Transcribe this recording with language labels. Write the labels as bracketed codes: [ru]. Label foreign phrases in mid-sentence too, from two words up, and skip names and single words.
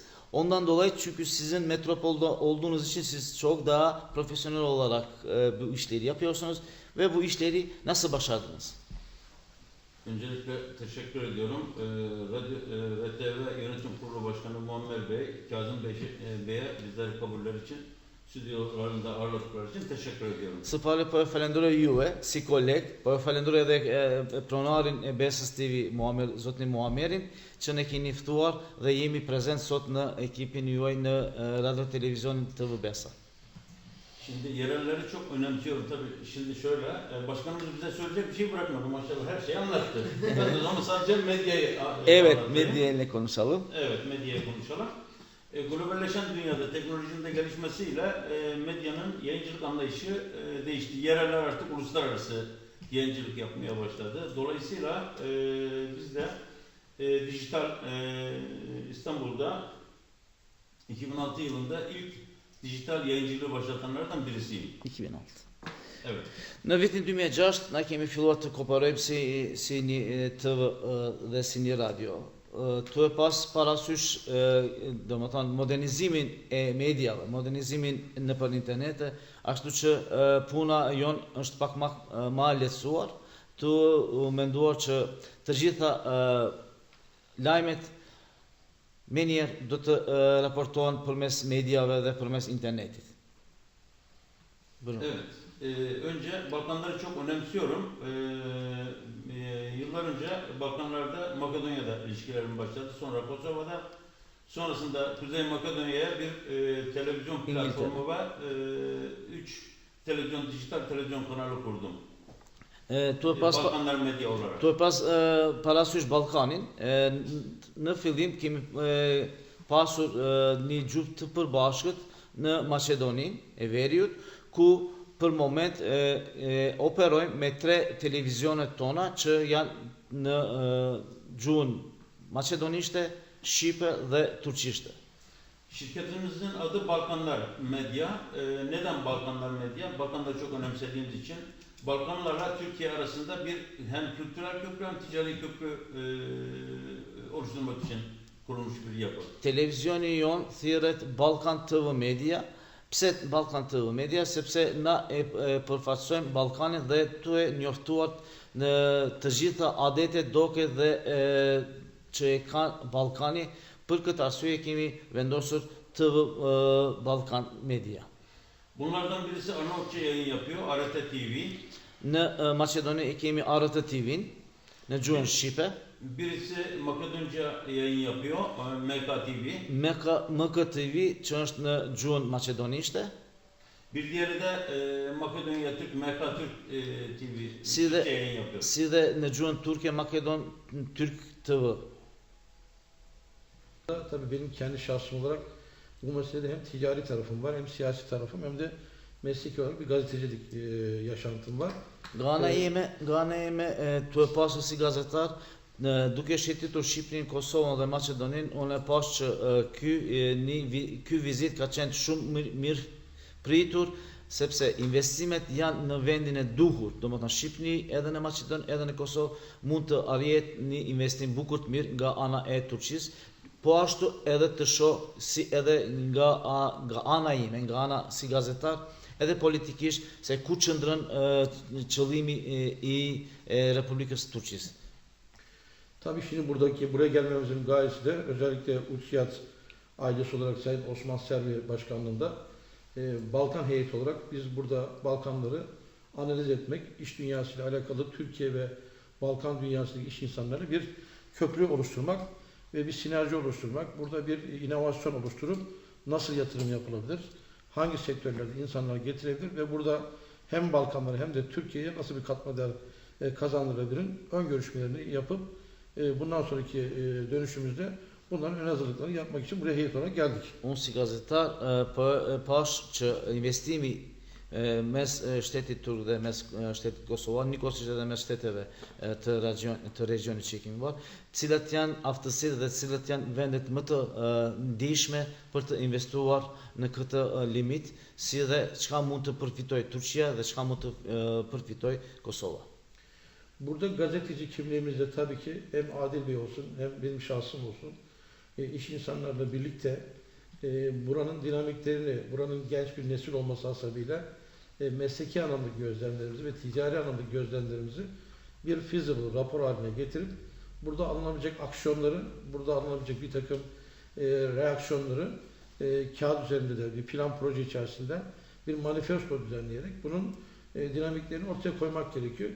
[tr] Ondan dolayı çünkü sizin metropolda olduğunuz için siz çok daha profesyonel olarak bu işleri yapıyorsunuz ve bu işleri nasıl başardınız? Öncelikle teşekkür ediyorum. RTV Yönetim Kurulu Başkanı Muammer Bey, Kazım Bey'e bizleri kabuller için, stüdyolarında ağırladıkları için teşekkür ediyorum. [sq] Së pari po e falenderoj juve si koleg, po e falenderoj edhe pronarin e Besës TV, zotrin Muammerin, që ne keni ftuar dhe jemi prezent sot në ekipin juaj në Radio Televizionin TV Besa. [tr] Şimdi yerelleri çok önemsiyorum tabii. Şimdi şöyle, başkanımız bize söyleyecek bir şey bırakmadı maşallah, her şeyi anlattı. Ben de sadece medyayı Evet, medyayla konuşalım. Evet, medyayı konuşalım. Globalleşen dünyada teknolojinin de gelişmesiyle medyanın yayıncılık anlayışı değişti. Yereller artık uluslararası yayıncılık yapmaya başladı. Dolayısıyla biz de dijital İstanbul'da 2006 yılında ilk dijital yayıncılığı başlatanlardan birisiyim. 2006. Evet. [sq] Në vitin 2006 na kemi filluar të kooperojmë si një TV dhe si një radio. Tu e pas parasysh domethënë modernizimin e mediave, modernizimin nëpër internet, ashtu që puna jon është pak më e lehtësuar, tu menduar që të gjitha lajmet menjëherë do të raportohen përmes mediave dhe përmes internetit. [tr] Buyurun. Evet. Önce Balkanları çok önemsiyorum. Yıllar önce Balkanlarda Makedonya'da ilişkilerim başladı. Sonra Kosova'da. Sonrasında Kuzey Makedonya'ya bir televizyon platformu ve 3 dijital televizyon kanalı kurdum. Balkanlar Medya olarak. [sq] Tu e pas parasysh Ballkanin, në fillim kemi pasur një gjuhë të përbashkët në Maqedoninë e Veriut, ku për moment operojmë me 3 televizionet tona që janë në gjuhën maqedonishte, shqipe dhe turqishte. [tr] Şirketimizin adı Balkanlar Medya. Neden Balkanlar Medya? Balkanları çok önemsediğimiz için Balkanlarla Türkiye arasında bir hem kültürel köprü hem ticari köprü oluşturmak için kurulmuş bir yapı. [sq] Televizioni jon thirret Balkan TV Media. Pse Balkan TV Media? Sepse na e përfaqësojmë Ballkanin dhe tu e njoftuar në të gjitha adetet, doket dhe që e ka Ballkani. Për këtë arsye kemi vendosur TV Balkan Media. [tr] Bunlardan birisi Arnavutça yayın yapıyor, ART TV. [sq] Në Maqedoni kemi ART TV-n në gjuhën shqipe. [tr] Birisi Makedonca yayın yapıyor, MK TV. [sq] MK TV që është në gjuhën maqedonishte. [tr] Bir diğeri de Makedonya Türk, MK Türk TV yayın yapıyor. [sq] Si dhe në gjuhën turke Makedon Türk TV. [tr] Tabii benim kendi şahsım olarak bu meselede hem ticari tarafım var, hem siyasi tarafım, hem de mesleki olarak bir gazetecilik yaşantım var. [sq] Nga ana ime tu e pasur si gazetar, duke shëtitur Shqipërinë, Kosovën dhe Maqedoninë, unë e pas që ky vizit ka qenë shumë mirë pritur, sepse investimet janë në vendin e duhur. Domethënë Shqipëri edhe në Maqedoni edhe në Kosovë mund të arrihet një investim bukur të mirë nga ana e Turqisë. Po ashtu edhe të shoh si edhe nga ana ime, nga ana si gazetar, edhe politikisht se ku qëndron qëllimi i Republikës Turqisë. [tr] Tabii şimdi buraya gelmemizin gayesi de özellikle Uçiyat ailesi olarak Sayın Osman Servi Başkanlığında Balkan heyeti olarak biz burada Balkanları analiz etmek, iş dünyasıyla alakalı Türkiye ve Balkan dünyasındaki iş insanlarıyla bir köprü oluşturmak ve bir sinerji oluşturmak, burada bir inovasyon oluşturup nasıl yatırım yapılabilir, hangi sektörlerde insanlar getirebilir ve burada hem Balkanlara hem de Türkiye'ye nasıl bir katma değer kazandırabilirin ön görüşmelerini yapıp bundan sonraki dönüşümüzde bunların ön hazırlıklarını yapmak için buraya heyet olarak geldik. [sq] Unë si gazetar pash që investimi mes shtetit turk dhe mes shtetit kosovar, njëkohësisht edhe mes shteteve të regionit që kemi bërë, cilat janë aftësitë dhe cilat janë vendet më të ndihshme për të investuar në këtë limit, si dhe çka mund të përfitoj Turqia dhe çka mund të përfitoj Kosova. [tr] Burada gazeteci kimliğimizde tabii ki hem Adil Bey olsun hem benim şahsım olsun iş insanlarla birlikte buranın dinamiklerini, buranın genç bir nesil olması hasebiyle mesleki anlamdaki gözlemlerimizi ve ticari anlamdaki gözlemlerimizi bir feasible rapor haline getirip burada alınabilecek aksiyonları, burada alınabilecek bir takım reaksiyonları kağıt üzerinde de bir plan proje içerisinde bir manifesto düzenleyerek bunun dinamiklerini ortaya koymak gerekiyor.